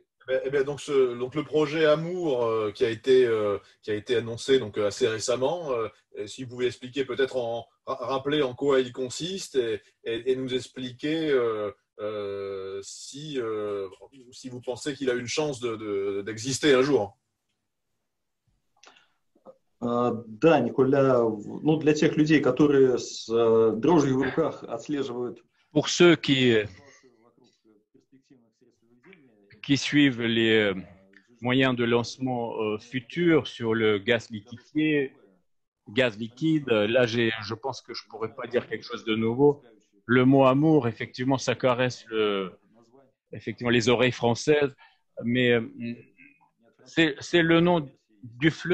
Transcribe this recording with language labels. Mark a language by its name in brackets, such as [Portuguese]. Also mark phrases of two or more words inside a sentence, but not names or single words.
[French] Eh bien, donc le projet Amour qui a été annoncé donc, assez récemment, si vous pouvez expliquer peut-être rappeler en quoi il consiste et nous expliquer si vous pensez qu'il a une chance d'exister un jour. [Russian] Да, Николя, ну, для тех людей, которые с дрожью в руках отслеживают. [French] Pour ceux qui suivent les moyens de lancement futurs sur le gaz liquéfié, gaz liquide, là, je pense que je ne pourrais pas dire quelque chose de nouveau. Le mot amour, effectivement, ça caresse effectivement les oreilles françaises, mais c'est le nom du fleuve.